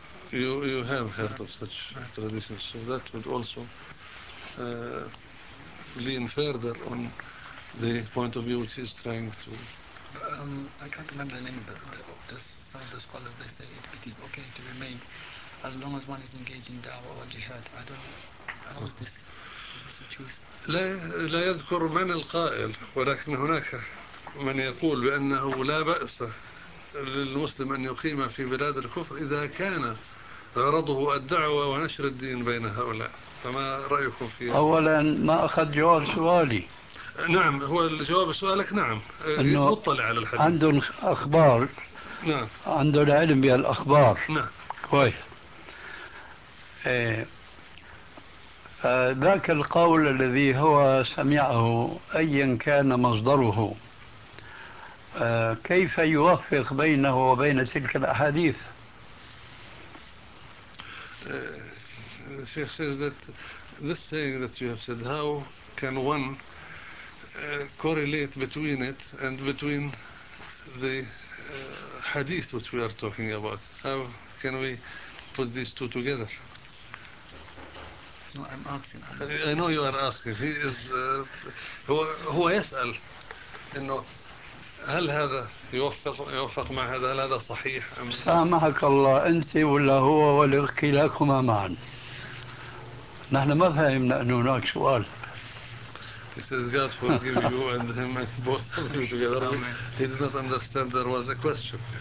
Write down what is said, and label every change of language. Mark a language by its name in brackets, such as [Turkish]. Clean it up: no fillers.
[English] You have heard of such traditions, so that would also lean further on the point of view which he's trying to. I can't remember the name, but just some of the scholars, they say it is okay to remain as long as one is engaged in da'wah or jihad. I don't know. How is this [Arabic] لا يذكر من القائل، ولكن هناك من يقول بأنه لا بأس للمسلم أن يقيم في بلاد الكفر إذا كان غرضه الدعوة ونشر الدين بين هؤلاء، فما رأيكم في؟ أولا ما أخذ جواب سؤالي. نعم، هو الجواب سؤالك نعم مطلع على الحديث، عندهم أخبار. نعم، عندهم علم بالأخبار. نعم، كويس. ذاك القول الذي هو سمعه أيا كان مصدره، كيف يوفق بينه وبين تلك الأحاديث؟ [English] The Sheikh says that this saying that you have said, how can one correlate between it and between the hadith which we are talking about? How can we put these two together? No, I'm asking. I know you are asking. He is [Arabic] هو يسأل إنه هل هذا يوفق مع هذا، هل هذا صحيح أم سامحك الله أنت ولا هو ولا كلاكما معا. نحن ما فهمنا أن هناك سؤال. [English] He says, God forgive you and him and both of you together. He did not understand there was a question.